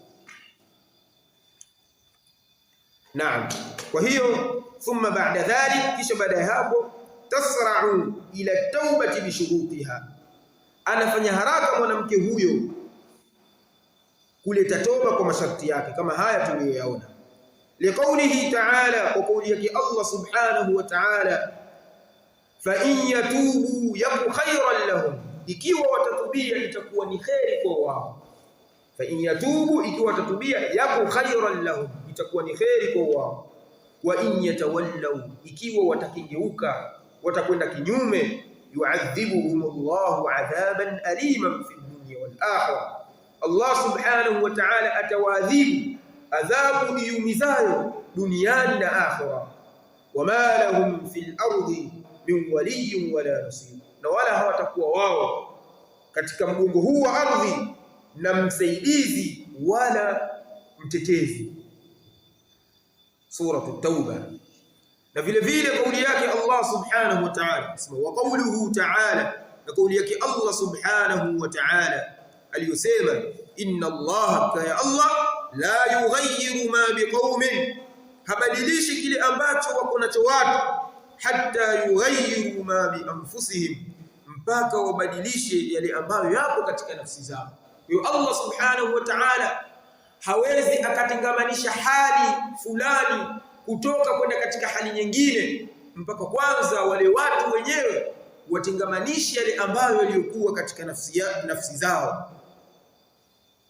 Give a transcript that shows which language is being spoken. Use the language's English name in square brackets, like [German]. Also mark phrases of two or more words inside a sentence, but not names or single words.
[Swahili] Naam, kwa hiyo [Arabic] ثم بعد ذلك, [Swahili] kisha baada ya hapo, [Arabic] تسرع إلى التوبة بشروطها, [Swahili] anafanya haraka mwanamke huyo kuleta toba kwa masharti yake kama haya tuliyoyaona. [Arabic] لقوله تعالى, [Swahili] kwa kauli yake [Arabic] الله سبحانه وتعالى، فإن يتوبوا يك خيرا لهم, [Swahili] ikiwa watatubia itakuwa ni khairi kwa wao. [Arabic] فإن يتوبوا, [Swahili] ikiwa watatubia, [Arabic] يك خيرا لهم, [Swahili] itakuwa ni khairi kwa wao. [Arabic] وإن يتولوا, [Swahili] ikiwa watakigeuka, watakwenda kinyume, [Arabic] يعذبهم الله عذابا أليما في الدنيا والآخرة، الله سبحانه وتعالى [Swahili] atawadhibu adhabu iumizayo duniani na akhirah. [Arabic] وما لهم في الأرض من ولي ولا نصير, [Swahili] na wala hawatakuwa wao katika mgongo huu wa ardhi na msaidizi wala mtetezi. Suratu Tauba. Na vile vile kauli yake [Arabic] الله سبحانه وتعالى، وقوله تعالى, [Swahili] na kauli yake [Arabic] الله سبحانه وتعالى [Swahili] aliyosema, [Arabic] إن الله، يا الله، لا يغير ما بقوم, [Swahili] habadilishi kile ambacho wako nacho watu, [Arabic] حتى يغيروا ما بأنفسهم, [Swahili] mpaka wabadilishe yale ambayo yapo katika nafsi zao. Kwa [Arabic] الله سبحانه وتعالى [Swahili] hawezi akatengamanisha hali fulani kutoka kwenda katika hali nyingine mpaka kwanza wale watu wenyewe watengamanishe yale ambayo yaliyokuwa katika nafsi zao.